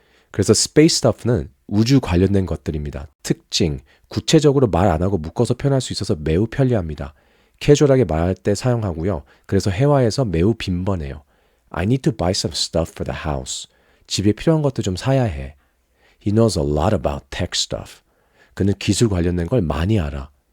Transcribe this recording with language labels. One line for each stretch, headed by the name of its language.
Korean: 그래서 space stuff는 우주 관련된 것들입니다. 특징, 구체적으로 말 안 하고 묶어서 표현할 수 있어서 매우 편리합니다. 캐주얼하게 말할 때 사용하고요. 그래서 회화에서 매우 빈번해요.
English: I need to buy some stuff for the house.
Korean: 집에 필요한 것도 좀 사야 해.
English: He knows a lot about tech stuff.
Korean: 그는 기술 관련된 걸 많이 알아.